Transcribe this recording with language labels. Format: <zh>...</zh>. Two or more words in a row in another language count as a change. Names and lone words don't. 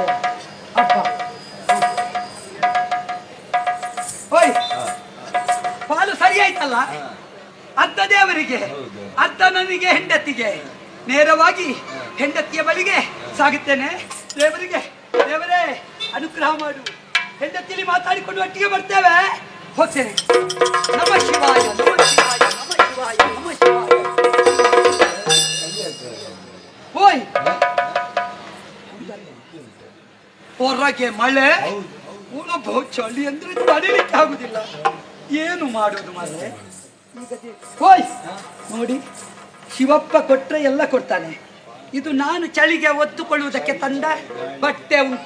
<kn>ಅಪ್ಪ ಹೋಯ್, ಪಾಲು ಸರಿ ಆಯ್ತಲ್ಲ? ಅರ್ಧ ದೇವರಿಗೆ, ಅರ್ಧ ನನಗೆ, ಹೆಂಡತಿಗೆ. ನೇರವಾಗಿ ಹೆಂಡತಿಯ ಬಳಿಗೆ ಸಾಗುತ್ತೇನೆ. ದೇವರಿಗೆ, ದೇವರೇ ಅನುಗ್ರಹ ಮಾಡು. ಹೆಂಡತಿಯಲ್ಲಿ ಮಾತಾಡಿಕೊಂಡು ಒಟ್ಟಿಗೆ ಬರ್ತೇವೆ. ಹೋಗ್ತೇನೆ.</kn> <sa>ನಮ ಶಿವಾಯ, ನಮ ಶಿವಾಯ, ನಮ ಶಿವಾಯ, ನಮ ಶಿವಾಯ.</sa> <kn>ಹೋಯ್, ಹೊರಗೆ ಮಳೆ, ಉಣಬಹು ಚಳಿ ಅಂದ್ರೆ ತಡೀಲಿಕ್ಕೆ ಆಗುದಿಲ್ಲ. ಏನು ಮಾಡೋದು ಮಳೆ? ಹೋಯ್ ನೋಡಿ, ಶಿವಪ್ಪ ಕೊಟ್ರೆ ಎಲ್ಲ ಕೊಡ್ತಾನೆ. ಇದು ನಾನು ಚಳಿಗೆ ಒತ್ತುಕೊಳ್ಳುವುದಕ್ಕೆ ತಂದ ಬಟ್ಟೆ ಉಂಟು.</kn>